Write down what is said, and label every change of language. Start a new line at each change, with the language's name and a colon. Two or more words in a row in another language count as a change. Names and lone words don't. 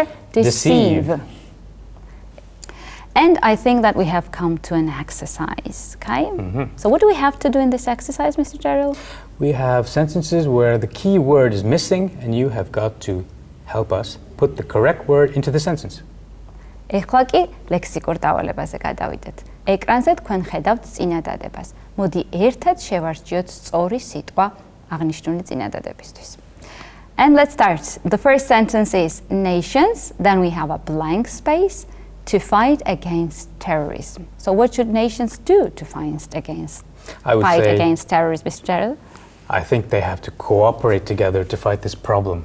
English: Deceive. And I think that we have come to an exercise, okay? So what do we have to do in this exercise, Mr. Derill? We have sentences where the key word is missing, and you have got to help us put the correct word into the sentence.
Georgian: ეხლა კი ლექსიკურ დავალებაზე გადავიდეთ. ეკრანზე თქვენ ხედავთ წინადადებას. მოდი ერთად შევარჩიოთ სწორი სიტყვა აღნიშნული წინადადებისთვის.
English: And let's start. The first sentence is nations, then we have a blank space, to fight against terrorism. So what should nations do to fight against terrorism, Mr. Derill? I think they have to cooperate together to fight this problem.